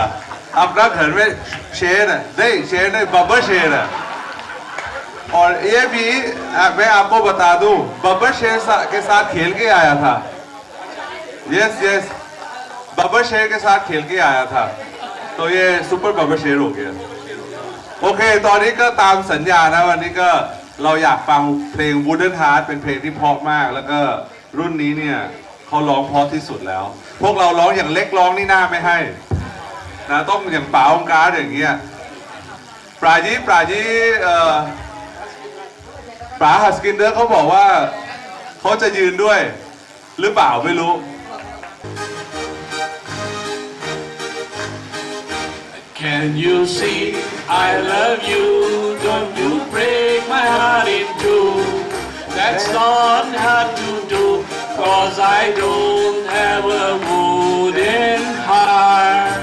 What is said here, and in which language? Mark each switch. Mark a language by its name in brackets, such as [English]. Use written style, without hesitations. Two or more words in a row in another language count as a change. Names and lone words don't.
[Hindi] अपना घर में शेर है, नहीं शेर नहीं, बब्बर शेर है। और ये भी मैं आपको बता दूं, बब्बर शेर के साथ खेल के आया था। यस बब्बर शेर के साथ खेल के आया था, तो ये सुपर बब्बर शेर हो गया। [Thai] โอเคตอนนี้ก็ตามสัญญานะวันนี้ก็เราอยากฟังเพลง Wooden Heart เป็นเพลงที่เพราะมากแล้วก็รุ่นนี้เนี่ยเขาร้องเพราะที่สุดแล้วพวกเราร้องอย่างเล็กร้องนี่หน้าไม่ให้นะต้องอย่างป๋าองค์การอย่างเงี้ยปราจีป๋าฮัสกินเดอร์เขาบอกว่าเขาจะยืนด้วยหรือเปล่าไม่รู้ [English] Can you see I love you? Don't you break my heart in two. That's not hard to do, 'cause I don't have a wooden heart.